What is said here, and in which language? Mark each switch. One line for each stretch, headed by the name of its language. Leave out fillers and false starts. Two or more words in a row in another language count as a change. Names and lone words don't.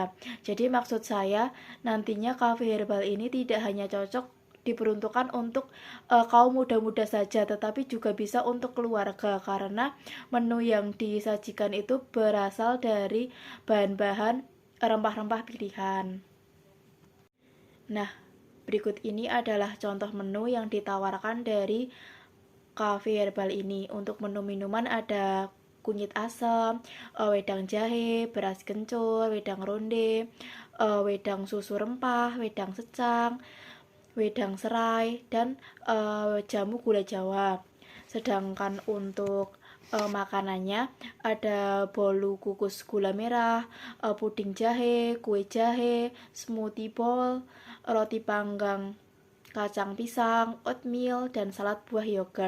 Indonesian: Jadi maksud saya, nantinya cafe herbal ini tidak hanya cocok diperuntukkan untuk kaum muda-muda saja, tetapi juga bisa untuk keluarga karena menu yang disajikan itu berasal dari bahan-bahan rempah-rempah pilihan. Nah, berikut ini adalah contoh menu yang ditawarkan dari cafe herbal ini. Untuk menu minuman ada kunyit asam, wedang jahe, beras kencur, wedang ronde, wedang susu rempah, wedang secang, wedang serai, dan jamu gula Jawa. Sedangkan untuk makanannya ada bolu kukus gula merah, puding jahe, kue jahe,
English: smoothie bowl,
Indonesian: roti panggang kacang pisang, oatmeal, dan salad buah yogurt.